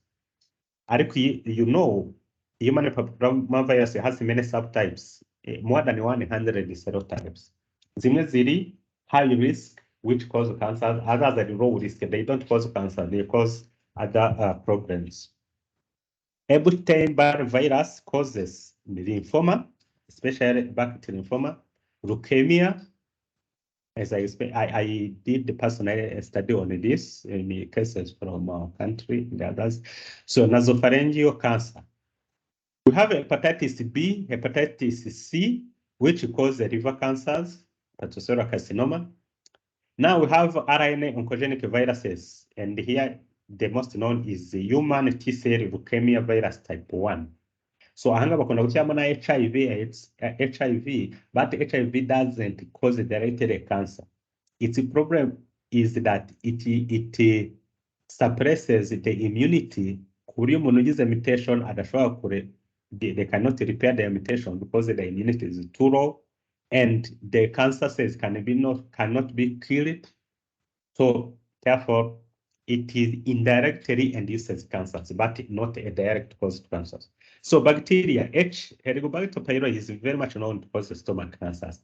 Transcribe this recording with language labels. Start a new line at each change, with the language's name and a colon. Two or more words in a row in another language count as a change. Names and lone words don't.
English: You know, human papillomavirus has many subtypes, more than 100 serotypes.
Kinyarwanda: Zimwe ziri
English: high risk, which cause cancer. Others are low risk. They don't cause cancer. They cause other problems. Epstein-Barr virus causes lymphoma, especially buccal lymphoma, leukemia, as I explained, I did the personal study on this in the cases from our country and others. So nasopharyngeal cancer. We have hepatitis B, hepatitis C, which cause the liver cancers, hepatocellular carcinoma. Now we have RNA oncogenic viruses, and here the most known is the human T-cell leukemia virus type 1. So
Kinyarwanda: ahanga bakunda gushyiramo na
English: HIV AIDS, HIV, but HIV doesn't cause directly cancer. Its problem is that it suppresses the immunity.
Kinyarwanda: Kuri umuntu ugize mutation adashobora kure,
English: they cannot repair the mutation because the immunity is too low, and the cancer cells cannot be killed. So therefore, it is indirectly induces cancers, but not a direct cause of cancers. So bacteria, Helicobacter pylori is very much known to cause stomach cancers.